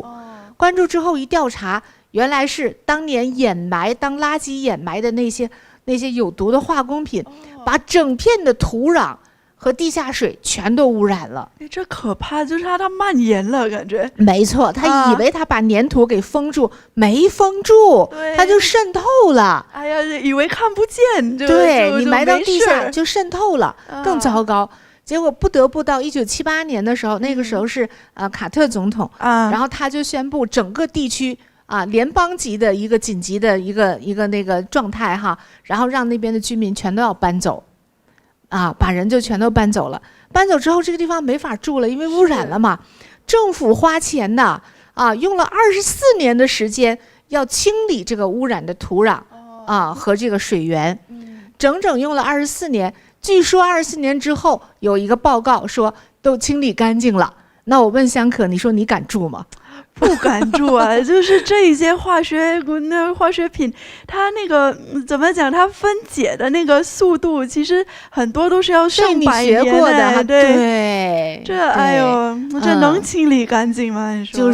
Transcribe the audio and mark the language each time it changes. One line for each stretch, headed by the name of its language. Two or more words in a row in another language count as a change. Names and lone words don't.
Chinese: 關注之後一調查，原來是當年當垃圾掩埋的那些有毒的化工品，把整片的土壤和地下水全都污染了。這可怕，就是它蔓延了，感覺。沒錯，他以為他把粘土給封住，沒封住，它就滲透了。以為看不見，對，你埋到地下就滲透了，更糟糕。結果不得不到1978年的時候，那個時候是卡特總統，然後他就宣布整個地區聯邦級的一個緊急的一個那個狀態然後讓那邊的居民全都要搬走。把人就全都搬走了。搬走之後，這個地方沒法住了，因為污染了嘛。政府花錢的用了24年的時間要清理這個污染的土壤和這個水源，整整用了24年。據說24年之後有一個報告說都清理乾淨了。那我問香可，你說你敢住嗎？不敢住就是這一些化學品，它那個怎麼講？它分解的那個速度，其實很多都是要上百年的。對，這這能清理乾淨嗎？你說？